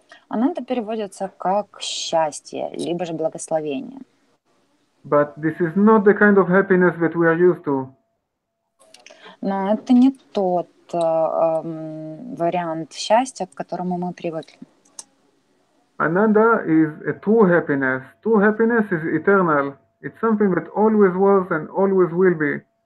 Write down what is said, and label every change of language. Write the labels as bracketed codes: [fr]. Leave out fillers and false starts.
[ru] Ананда переводится как счастье, либо же благословение. [en] But this is not the kind of happiness that we are used to. [ru] Но это не тот вариант счастья, к которому мы привыкли. [en] Ananda is a true happiness. True happiness is eternal. It's something that always was and always will be.